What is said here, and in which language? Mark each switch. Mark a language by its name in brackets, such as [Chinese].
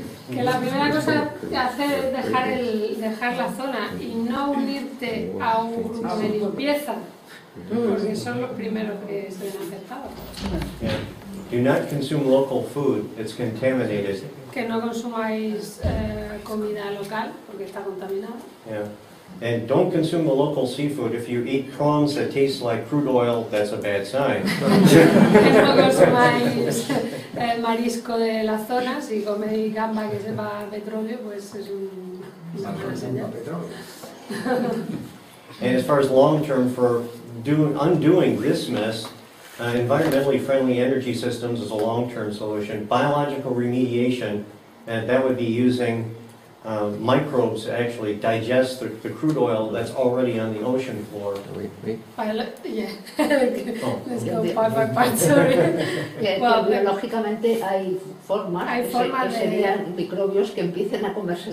[Spanish] Que la primera cosa que hacer es dejar la zona y no unirte a un grupo de limpieza, porque son los primeros que se ven afectados. [English] Yeah. Do not consume local food. It's contaminated. [Spanish] Que no consumáis comida local, porque está contaminada. [English] Yeah. And don't consume the local seafood. If you eat prawns that taste like crude oil, that's a bad sign. [Spanish] Que no consumáis marisco de la zona. Si coméis gamba que sepa a petróleo, pues es una buena señal. [English] And as far as long-term, for undoing this mess, environmentally friendly energy systems is a long-term solution. Biological remediation, and that would be using microbes to actually digest the crude oil that's already on the ocean floor. Yeah. Let's go part by part, sorry. [Spanish] Well, biológicamente hay formas que serían microbios que empiecen a comerse.